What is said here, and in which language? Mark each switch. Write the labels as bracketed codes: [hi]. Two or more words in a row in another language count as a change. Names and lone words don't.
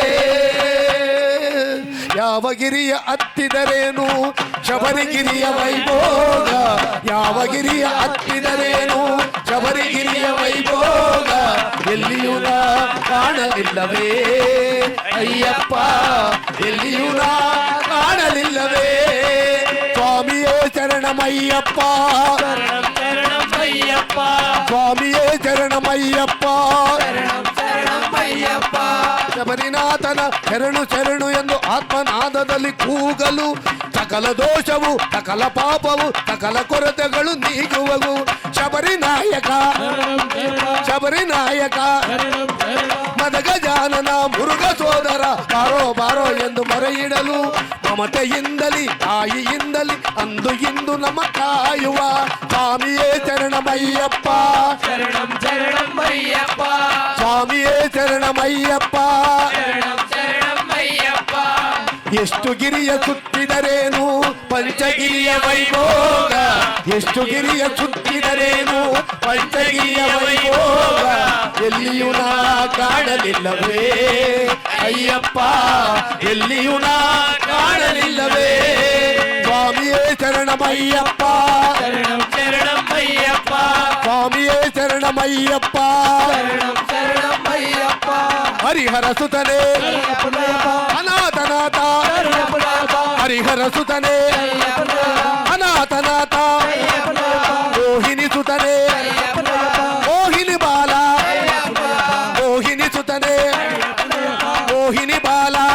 [kn] ಯಾವ ಗಿರಿಯ ಹತ್ತಿದರೇನು ಶಬರಿಗಿರಿಯ ವೈಭೋಗ ಯಾವ ಗಿರಿಯ ಹತ್ತಿದರೇನು ಶಬರಿಗಿರಿಯ ವೈಭೋಗ ಎಲ್ಲಿಯೂ ನಾ ಕಾಣಲಿಲ್ಲವೇ ಅಯ್ಯಪ್ಪ ಎಲ್ಲಿಯೂ ನಾ ಕಾಣಲಿಲ್ಲವೇ ಸ್ವಾಮಿಯೇ ಶರಣಮಯ್ಯಪ್ಪ [te] అయ్యప్ప స్వామియే శరణమయ్యప్ప శరణం శరణం అయ్యప్ప [kn] ಶಬರಿನಾಥನ ಶರಣು ಶರಣು ಎಂದು ಆತ್ಮನಾದದಲ್ಲಿ ಕೂಗಲು ಸಕಲ ದೋಷವು ಸಕಲ ಪಾಪವು ಸಕಲ ಕೊರತೆಗಳು ನೀಗುವವು. ಶಬರಿನಾಯಕ ಶಬರಿನಾಯಕ ಮದಗಜಾನನ ಮುರುಘ ಸೋದರ ಬಾರೋ ಬಾರೋ ಎಂದು ಮೊರೆಯಿಡಲು ಮಮತೆಯಿಂದಲಿ ತಾಯಿಯಿಂದಲಿ ಅಂದು ಇಂದು ನಮ್ಮ ಕಾಯುವ ಸ್ವಾಮಿಯೇ ಶರಣಮಯ್ಯಪ್ಪ [te] శరణం శరణం అయ్యప్ప [kn] ಸ್ವಾಮಿಯೇ ಶರಣಮಯ್ಯಪ್ಪ [te] శరణం శరణం అయ్యప్ప [kn] ಎಷ್ಟು ಗಿರಿಯ ಸುತ್ತಿದರೇನು ಪಂಚಗಿರಿಯ ವೈಭೋಗ ಎಷ್ಟು ಗಿರಿಯ ಸುತ್ತಿದರೇನು ಪಂಚಗಿರಿಯ ವೈಭೋಗ ಎಲ್ಲಿಯೂ ನಾ ಕಾಣಲಿಲ್ಲವೇ ಅಯ್ಯಪ್ಪ ಎಲ್ಲಿಯೂ ನಾ ಕಾಣಲಿಲ್ಲವೇ ಸ್ವಾಮಿಯೇ ಶರಣಮಯ್ಯಪ್ಪ [te] శరణం శరణం అయ్యప్ప [kn] ಸ್ವಾಮಿಯೇ ಶರಣಮಯ್ಯಪ್ಪ [te] శరణం శరణం అయ్యప్ప [kn] ಹರಿಹರ ಸುತನೇ ಅನಾಥನಾಥ ಹರಿಹರ ಸುತನೇ ಅನಾಥನಾಥ ಮೋಹಿನಿ ಸುತನೇ ಮೋಹಿನಿ ಬಾಲ ಮೋಹಿನಿ ಸುತನೇ ಮೋಹಿನಿ ಬಾಲ